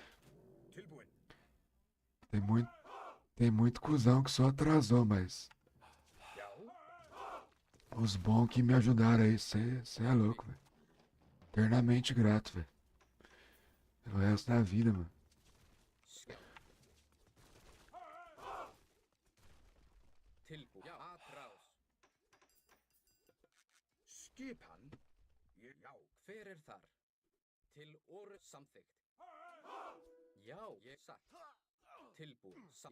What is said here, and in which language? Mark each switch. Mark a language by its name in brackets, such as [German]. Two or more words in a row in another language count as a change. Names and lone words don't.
[Portuguese] Tem muito, tem muito cuzão que só atrasou, mas os bons que me ajudaram aí, você é louco, velho. Eternamente grato, velho. O resto da vida, mano. [Icelandic] Tilbúin. Já, atrás. Skipan. Já. Hver er þar? Til orð samþykkt. Já, ég satt. Tilbúin. Já.